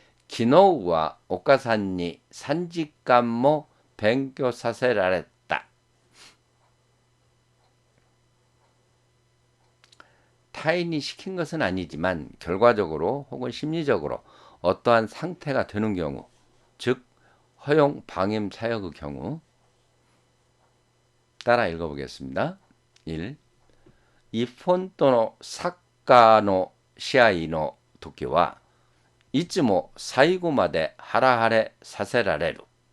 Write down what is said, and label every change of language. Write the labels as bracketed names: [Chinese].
[Japanese] 昨日はお母さんに3時間も勉強させられた. [Korean] 타인이 시킨 것은 아니지만 결과적으로 혹은 심리적으로 어떠한 상태가 되는 경우, 즉 허용, 방임, 사역의 경우. 따라 읽어보겠습니다. 1. [Japanese] 一本とのサッカーの試合の時はいつも最後までハラハラさせられる.